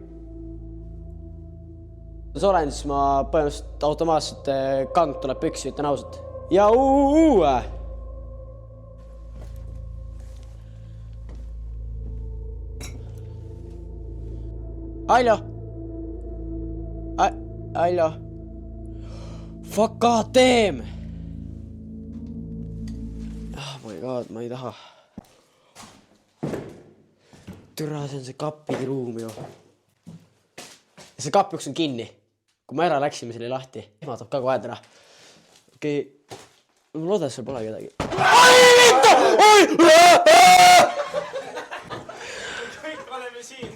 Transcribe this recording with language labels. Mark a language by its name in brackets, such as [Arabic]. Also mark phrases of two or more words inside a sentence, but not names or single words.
[Estonian] Olen, siis ma põhimõtteliselt automaatselt kang tuleb püksi, ütlen ausalt. Ja Allo. [English] Fuck god damn. Oh my god, [Estonian] ma ei taha. Türa, see on see kappi ruum ju. Ja see kapp üks on kinni. Kui ma ära läksime, see oli lahti. Ehmatab ka kohe täna. Okei. Ma loodan, et seal pole kedagi. Kõik oleme siin.